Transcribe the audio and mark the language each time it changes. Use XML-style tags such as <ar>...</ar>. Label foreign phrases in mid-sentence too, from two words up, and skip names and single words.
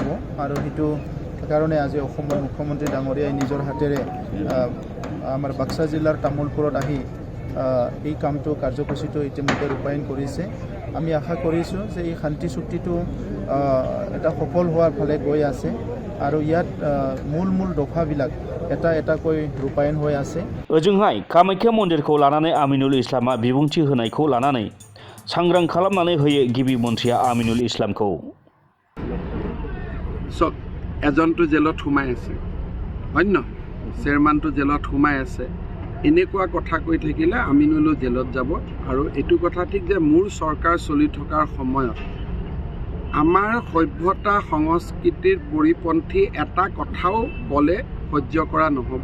<as>আৰু সেইটো কাৰণে আজি অসমৰ মুখ্যমন্ত্ৰী ডাঙৰীয়াই নিজৰ হাতেৰে আমাৰ বাক্সা জিলাৰ তামোলপুৰত আহি এই কামটো কাৰ্যসূচীটো ইতিমধ্যে ৰূপায়ণ কৰিছে। আমি আশা কৰিছোঁ যে এই শান্তি চুক্তিটো এটা সফল হোৱাৰ ফালে গৈ আছে আৰু ইয়াত মূল দফাবিলাক এটা এটাকৈ ৰূপায়ণ হৈ আছে।</as> <brx>ओजोंहाय कामाख्या मन्दिरखौ लानानै आमिनुल इस्लामा बिबुंथि होनायखौ लानानै सांग्रां खालामनानै होयो गिबि मन्थ्रिया आमिनुल इस्लामखौ।</brx> <as>চক এজনটো জেলত সোমাই আছে, অন্য চেয়াৰমেনটো জেলত সোমাই আছে। এনেকুৱা কথা কৈ থাকিলে আমিনুলো জেলত যাব। আৰু এইটো কথা ঠিক যে মোৰ চৰকাৰ চলি থকাৰ সময়ত আমাৰ সভ্যতা সংস্কৃতিৰ পৰিপন্থী এটা কথাও ক'লে সহ্য কৰা নহ'ব।</as>